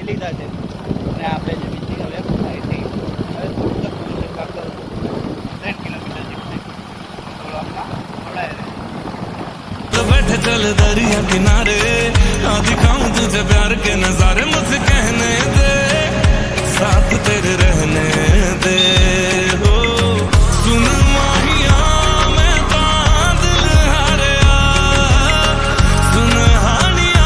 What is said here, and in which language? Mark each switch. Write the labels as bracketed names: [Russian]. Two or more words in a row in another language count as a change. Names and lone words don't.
[Gujarati] ગયા છે અને આપણે જે બીજી [English] left side [Gujarati] થઈ હવે થોડુંક કાક 10 કિલોમીટર જેટલું થોડું આપણા મળાય રહે। [Hindi] बैठे चल दरिया किनारे दिखाऊं तुझे प्यार के नजारे मुझे कहने दे साथ तेरे रहने दे हो [Punjabi] ਸੁਣ ਮਾਹੀਆ ਮੈਂ ਦਿਲ ਹਾਰਿਆ ਸੁਣ ਹਾਣੀਆ